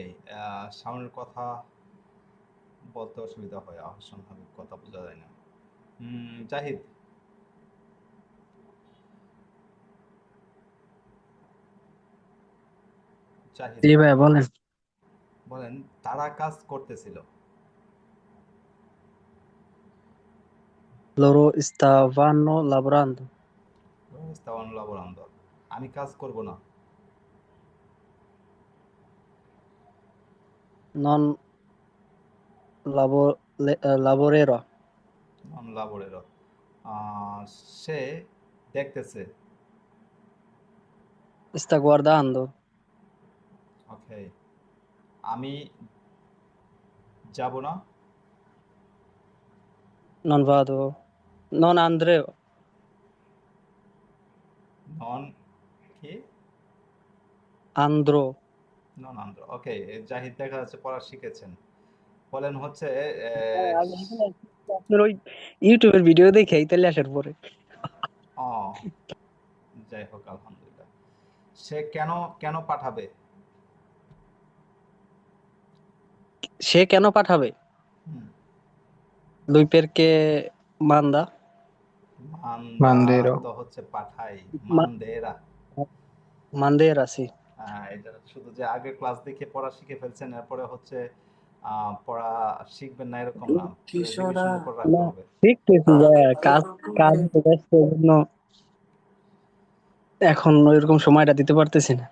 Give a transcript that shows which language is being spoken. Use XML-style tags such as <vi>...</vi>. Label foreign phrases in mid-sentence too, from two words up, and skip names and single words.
<bn>শাওনের কথা বলতে অসুবিধা হয়, অস্বাভাবিক কথা বোঝা যায় না। জাহিদ, জাহিদ জি ভাই বলেন। বলেন তারা কাজ করতেছিল।</bn> <it>Loro stavano lavorando. stavan lavorand.</it> <bn>আমি কাজ করব না।</bn> <it>Non lavorerò. non lavorero.</it> <bn>সে দেখতেছে।</bn> <it>Sta guardando.</it> <bn>ওকে, আমি যাব না।</bn> <it>Non vado. Non andrò.</it> <bn>নন কি?</bn> <it>Andrò. non andrò.</it> <bn>ওকে, জাহিদ দেখা যাচ্ছে পড়া শিখেছেন। বলেন হচ্ছে হ্যাঁ, আমি এখানে আপনার ওই ইউটিউবের ভিডিও দেখে ইতালি আসার পরে। ও, যাই হোক, আলহামদুলিল্লাহ। সে কেন কেন পাঠাবে? সে কেন পাঠাবে? হুম,</bn> <it>Lui perché manda. মান্দা mandero,</it> <bn>তো হচ্ছে পাঠাই, Ma- মান্দেরা।</bn> <it>mandera, sì.</it> <bn>এটা শুধু যে আগে ক্লাস দেখে পড়া শিখে ফেলছেন, এরপরে হচ্ছে পড়া শিখবেন না এরকম না, রিভিশনের উপর রাখতে না, হবে। শিখতেছি ভাইয়া, কাজ কাজ তো ব্যস্ত, এই জন্য এখন ওইরকম সময়টা দিতে পারতেছি না।</bn>